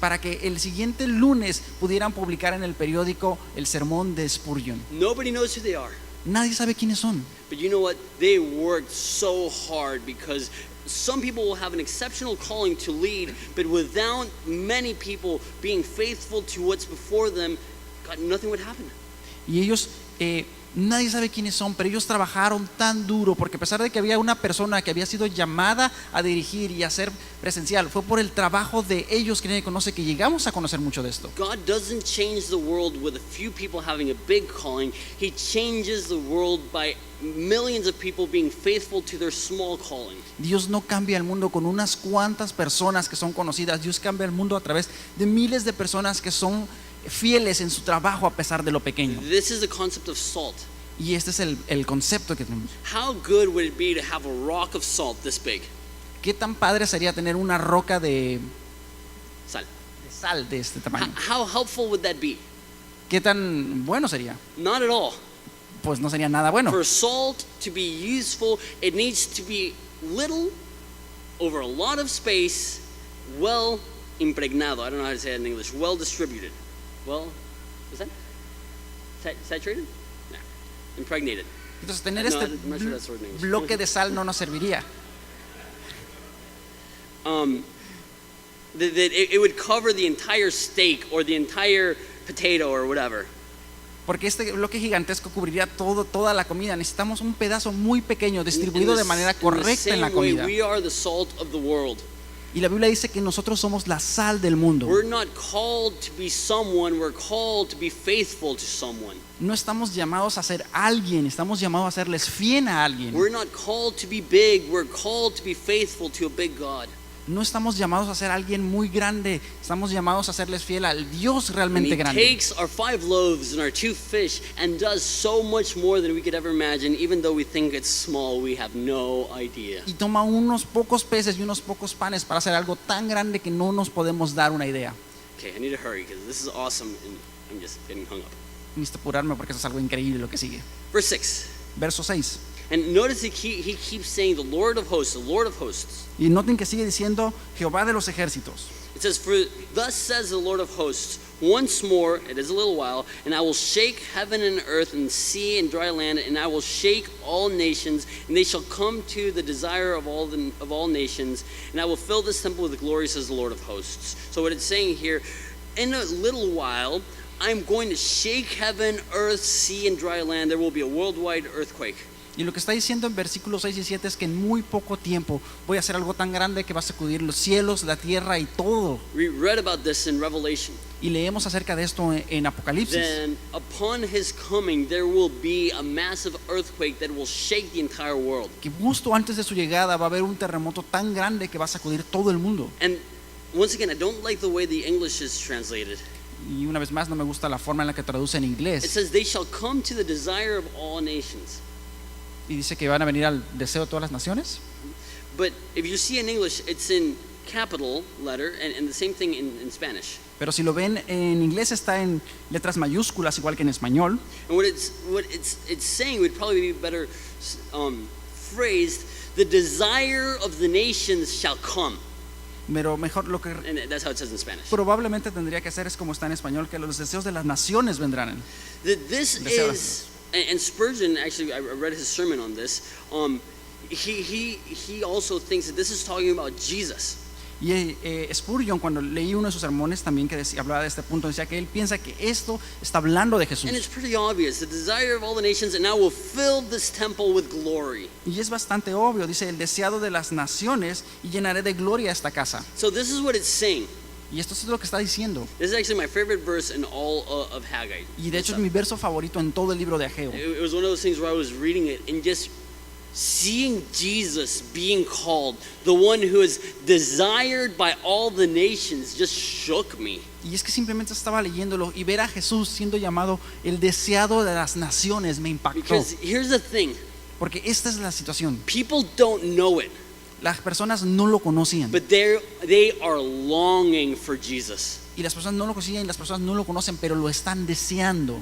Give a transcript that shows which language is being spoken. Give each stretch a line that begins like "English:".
Spanish: para que el siguiente lunes pudieran publicar en el periódico el sermón de Spurgeon.
English: Nobody knows who they are,
Spanish: Nadie sabe quiénes son,
English: but you know what? They worked so hard because some people will have an exceptional calling to lead, but without many people being faithful to what's before them, God, nothing would happen.
Spanish: y ellos, nadie sabe quiénes son, pero ellos trabajaron tan duro, porque a pesar de que había una persona que había sido llamada a dirigir y a ser presencial, fue por el trabajo de ellos que nadie conoce que llegamos a conocer mucho de esto.
English: God doesn't change the world with a few people having a big calling. He changes the world by millions of people being faithful to their small calling.
Spanish: Dios no cambia el mundo con unas cuantas personas que son conocidas. Dios cambia el mundo a través de miles de personas que son fieles en su trabajo a pesar de lo pequeño.
English: This is the concept of salt.
Spanish: Y este es el concepto que tenemos.
English: How good would it be to have a rock of salt this big?
Spanish: ¿Qué tan padre sería tener una roca de Sal. sal de este tamaño?
English: How helpful would that be?
Spanish: ¿Qué tan bueno sería?
English: Not at all.
Spanish: Pues no sería nada bueno.
English: For salt to be useful, it needs to be little over a lot of space, well impregnado. I don't know how to say it in English. Well distributed. Well, is that saturated? No. Impregnated.
Spanish: Entonces tener
English: No,
Spanish: este
English: I'm not sure that's the word in English.
Spanish: bloque de sal no nos serviría.
English: That it would cover the entire steak or the entire potato or whatever.
Spanish: Porque este bloque gigantesco cubriría toda la comida. Necesitamos un pedazo muy pequeño distribuido de manera
English: In the
Spanish: correcta en la
English: same way,
Spanish: comida.
English: we are the salt of the world.
Spanish: Y la Biblia dice que nosotros somos la sal del mundo.
English: We're not called to be someone, we're called to be faithful to someone.
Spanish: No estamos llamados a ser alguien, estamos llamados a serles fiel a alguien.
English: We're not called to be big, we're called to be faithful to a big God.
Spanish: No estamos llamados a ser alguien muy grande, estamos llamados a serles fiel al Dios
English: And
Spanish: realmente
English: he
Spanish: grande.
English: takes our 5 loaves and our 2 fish and does so much more than we could ever imagine. Even though we think it's small, we have no idea.
Spanish: Y toma unos pocos peces y unos pocos panes para hacer algo tan grande que no nos podemos dar una idea.
English: Okay, I need to hurry because this is awesome and I'm just getting hung up.
Spanish: Necesito apurarme porque eso es algo increíble lo que sigue.
English: Verse 6.
Spanish: Verso 6.
English: And notice he keeps saying the Lord of hosts, the Lord of hosts.
Spanish: Y noten que sigue diciendo Jehová de los ejércitos.
English: It says, for thus says the Lord of hosts, once more, it is a little while, and I will shake heaven and earth and sea and dry land, and I will shake all nations, and they shall come to the desire of all nations, and I will fill this temple with glory, says the Lord of hosts. So what it's saying here, in a little while, I'm going to shake heaven, earth, sea, and dry land. There will be a worldwide earthquake.
Spanish: Y lo que está diciendo en versículos 6 y 7 es que en muy poco tiempo voy a hacer algo tan grande que va a sacudir los cielos, la tierra y todo.
English: We read about this in Revelation.
Spanish: Y leemos acerca de esto en Apocalipsis.
English: Then upon his coming there will be a massive earthquake that will shake the entire world.
Spanish: Que justo antes de su llegada va a haber un terremoto tan grande que va a sacudir todo el mundo.
English: And once again, I don't like the way the English is translated.
Spanish: Y una vez más no me gusta la forma en la que traduce en
English: It
Spanish: inglés.
English: says they shall come to the desire of all nations.
Spanish: Y dice que van a venir al deseo de todas las naciones.
English: But if you see in English, it's in capital letter and the same thing in Spanish.
Spanish: Pero si lo ven en inglés está en letras mayúsculas igual que en español.
English: And what it's saying would probably be better phrased, the desire of the nations shall come.
Spanish: Pero mejor lo que
English: And that's how it says in Spanish.
Spanish: probablemente tendría que ser es como está en español, que los deseos de las naciones vendrán.
English: That this
Spanish: Deseos.
English: is, and Spurgeon, actually, I read his sermon on this. he also thinks that this is talking about Jesus.
Spanish: Y Spurgeon, cuando leí uno de sus sermones también que hablaba de este punto, decía que él piensa que esto está hablando de Jesús.
English: And it's pretty obvious. The desire of all the nations, and now will fill this temple with glory.
Spanish: Y es bastante obvio, dice, el deseado de las naciones, y llenaré de gloria esta casa.
English: So this is what it's saying.
Spanish: Y esto es lo que está diciendo.
English: This is actually my favorite verse in all of Haggai.
Spanish: Y de hecho es mi verso favorito en todo el libro de Ageo.
English: It was one of those things where I was reading it and just seeing Jesus being called the one who is desired by all the nations just shook me.
Spanish: Y es que simplemente estaba leyéndolo y ver a Jesús siendo llamado el deseado de las naciones me impactó.
English: Because here's the thing,
Spanish: Porque esta es la situación.
English: people don't know it,
Spanish: Las personas no lo conocían.
English: but they are longing for Jesus.
Spanish: Y las personas no lo conocían y las personas no lo conocen, pero lo están deseando.